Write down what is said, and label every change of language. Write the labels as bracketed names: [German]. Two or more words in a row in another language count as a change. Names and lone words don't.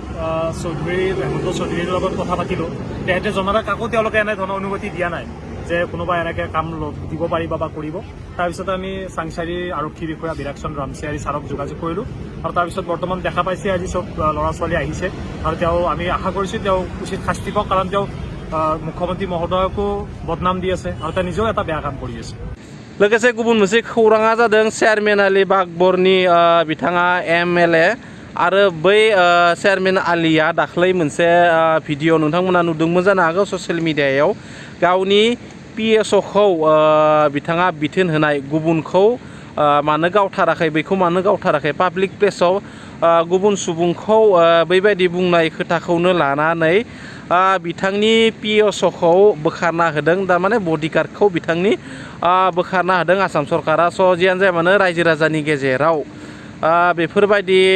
[Assamese] হেমন্ত চৌধুৰীৰ লগত কথা পাতিলোঁ তেহেঁতে জনালে কাকো তেওঁলোকে এনেধৰণৰ অনুমতি দিয়া নাই যে কোনোবা এনেকৈ কাম দিব পাৰিব বা কৰিব তাৰপিছত আমি চাংচাৰী আৰক্ষী বিষয়া বিৰাকচন্দ্ৰ ৰামচিয়াৰী ছাৰক যোগাযোগ কৰিলোঁ আৰু তাৰপিছত বৰ্তমান দেখা পাইছে আজি চব ল'ৰা ছোৱালী আহিছে আৰু তেওঁ আমি আশা কৰিছোঁ তেওঁ উচিত শাস্তি পাওক কাৰণ তেওঁ মুখ্যমন্ত্ৰী মহোদয়কো বদনাম দি আছে আৰু তেওঁ নিজেও এটা বেয়া কাম কৰি আছে [Bodo] लोगोसे गुबुन मोनसे खौराङा जादों चेयारमेन आली बागबरनि बिथाङा एमएलए आरो बै चेयारमेन आलिया दाख्लै मोनसे भिडिअ नोंथांमोना नुदोंमोन जानो हागौ [English] social mediaयाव [Bodo] गावनि PSOखौ बिथाङा बिथोन होनाय गुबुनखौ मानो गावथाराखै बेखौ मानो गावथाराखै [English] public placeाव [Bodo] गुबुन सुबुंखौ बैबायदि बुंनाय खोथाखौनो लानानै बिथांनि PSOखौ बोखारना होदों थारमाने बडिगार्डखौ बिथांनि बोखारना होदों आसाम सरकारा जियानो जाया मानो रायजो राजानि गेजेराव बेफोरबायदि